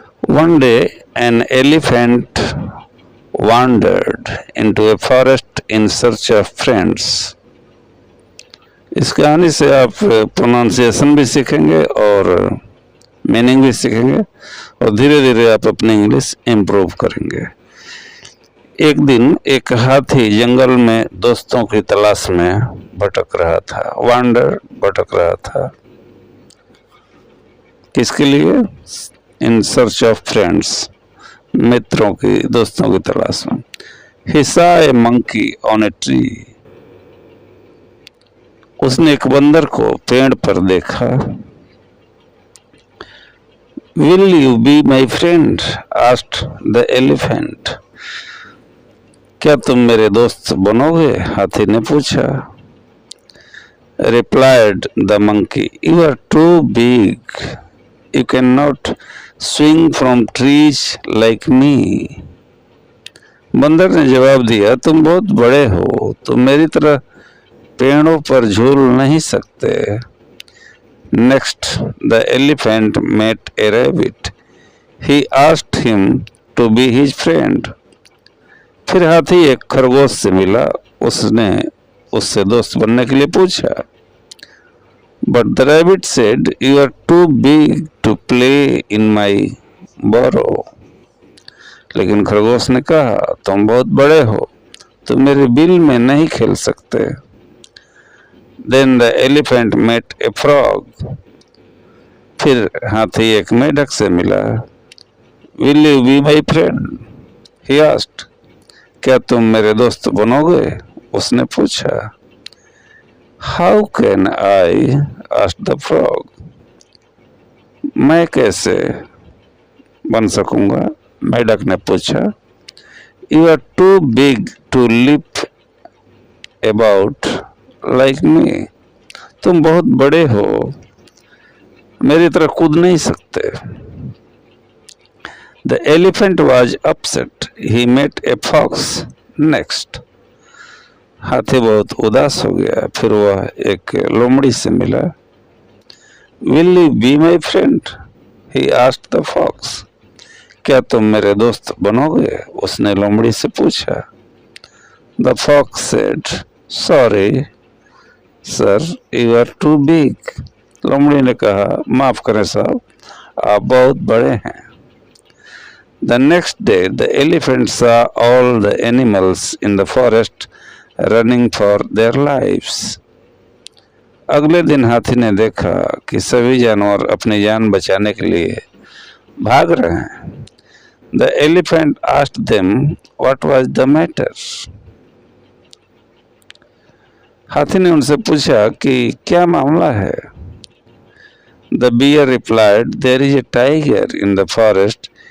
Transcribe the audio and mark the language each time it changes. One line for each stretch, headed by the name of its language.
English: One day an elephant wandered into a forest in search of friends।
Hindi: इस कहानी से आप प्रोनाउंसिएशन भी सीखेंगे और मीनिंग भी सीखेंगे और धीरे धीरे आप अपनी इंग्लिश इम्प्रूव करेंगे। एक दिन एक हाथी जंगल में दोस्तों की तलाश में भटक रहा था। वांडर, भटक रहा था। किसके लिए?
English: in search of friends,
Hindi: मित्रों की, दोस्तों की तलाश में।
English: He saw a monkey on a tree।
Hindi: उसने एक बंदर को पेड़ पर देखा।
English: Will you be my friend? asked the elephant।
Hindi: क्या तुम मेरे दोस्त बनोगे? हाथी ने पूछा।
English: Replied the monkey, you are too big, you cannot swing from trees like me।
Hindi: बंदर ने जवाब दिया, तुम बहुत बड़े हो, तुम मेरी तरह पेड़ों पर झूल नहीं सकते।
English: Next, the elephant met a rabbit। He asked him to be his friend।
Hindi: फिर हाथी एक खरगोश से मिला, उसने उससे दोस्त बनने के लिए पूछा।
English: But the rabbit said, you are too big to play in my burrow।
Hindi: लेकिन खरगोश ने कहा, तुम बहुत बड़े हो, तुम मेरे बिल में नहीं खेल सकते।
English: Then the elephant met a frog।
Hindi: फिर हाथी एक मेढक से मिला।
English: Will you be my friend? He asked।
Hindi: क्या तुम मेरे दोस्त बनोगे? उसने पूछा।
English: How can I? asked the frog।
Hindi: मैं कैसे बन सकूंगा? मेढक ने पूछा।
English: You are too big to leap about like me।
Hindi: तुम बहुत बड़े हो, मेरी तरह कूद नहीं सकते।
English: The elephant was upset। He met a fox next।
Hindi: हाथी बहुत उदास हो गया, फिर वह एक लोमड़ी से मिला।
English: Will you be my friend? He asked the fox।
Hindi: क्या तुम मेरे दोस्त बनोगे? उसने लोमड़ी से पूछा।
English: The fox said, sorry sir, you are too big।
Hindi: लोमड़ी ने कहा, माफ करें साहब, आप बहुत बड़े हैं।
English: The next day the elephant saw all the animals in the forest running for their lives।
Hindi: अगले दिन हाथी ने देखा कि सभी जानवर अपनी जान बचाने के लिए भाग रहे हैं।
English: The elephant asked them what was the matter।
Hindi: हाथी ने उनसे पूछा कि क्या मामला है।
English: The bear replied, there is a tiger in the forest।